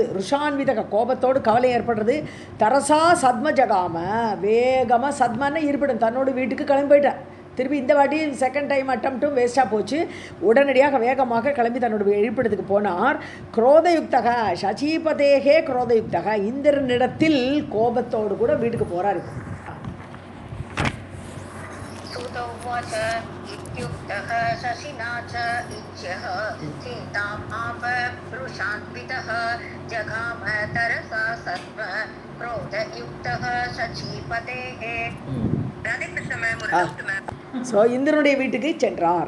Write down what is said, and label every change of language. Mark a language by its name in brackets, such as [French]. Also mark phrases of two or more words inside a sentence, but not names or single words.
[Sanskrit] रुषान् वितः, [Tamil] கோபத்தோடு கவலை ஏற்படுறது. [Sanskrit] तरसा सद्म जगाम, [Tamil] வேகமாக சத்மன்னு இருப்பிடும் தன்னோட வீட்டுக்கு கிளம்பி போயிட்டார். திருப்பி இந்த வாட்டி [English] second time attempt [Tamil] வேஸ்ட்டாக போச்சு. உடனடியாக வேகமாக கிளம்பி தன்னோட இருப்பிடத்துக்கு போனார். [Sanskrit] क्रोधयुक्तः शचीपतेः क्रोधयुक्तः, [Tamil] இந்திரனிடத்தில் கோபத்தோடு கூட வீட்டுக்கு போகிறார். [Sanskrit] सूतोवाच इत्युक्तः शशिना च इज्यः चिन्ताम् आपरुषान्वितः जगाम तरसा सत्व क्रोधयुक्तः शचीपतेः. [Tamil] ஸோ இந்திரனுடைய வீட்டுக்கு சென்றார்.